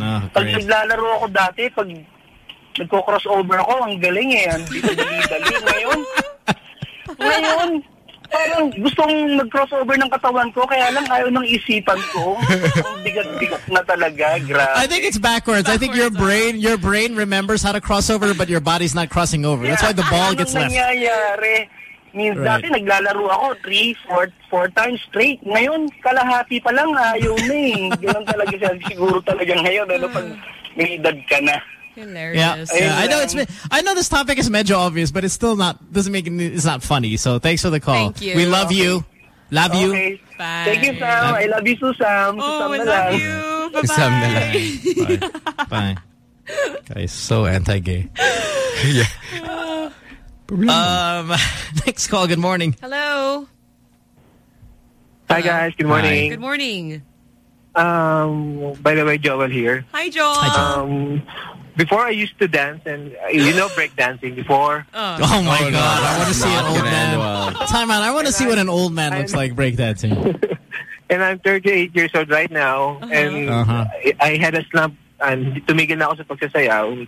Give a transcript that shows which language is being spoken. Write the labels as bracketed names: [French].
[Filipino] Pag naglalaro ako dati, pag nagko-crossover ako, ang galing eh. Ang dali-dali. Ngayon, parang gustong mag-crossover ng katawan ko, kaya lang ayaw ng isipan ko. Ang bigat-bigat na talaga, grabe. [English] I think it's backwards. I think your brain remembers how to crossover, but your body's not crossing over. Yeah. That's why the ball gets left. [Filipino] Anong nangyayari? Dati naglalaro ako [English] 3-4 times straight. [Filipino] Ngayon, kalahati pa lang, ayaw na eh. Ganun talaga siya. Siguro talaga ngayon, pag may edad ka na. [English] Hilarious. I know this topic is medyo obvious, but it's still not, doesn't make it, it's not funny. So thanks for the call. Thank you. We love you. Love you. Bye. Thank you, Sam. I love you, Susam. Oh, Susam we love [Filipino] lang. [English] You. Bye-bye. Bye. Bye. Guys, so anti-gay. Yeah. Next call. Good morning. Hello. Hi, guys. Good morning. Good morning. By the way, Joel here. Hi, Joel. Hi, Joel. Before I used to dance, and you know break dancing before. Oh my God. I want to see an old man. Time out. I want to see what an old man looks like break dancing. And I'm 38 years old right now. Uh-huh. And I had a slump. [Filipino] And tumigil na ako sa pagsasayaw.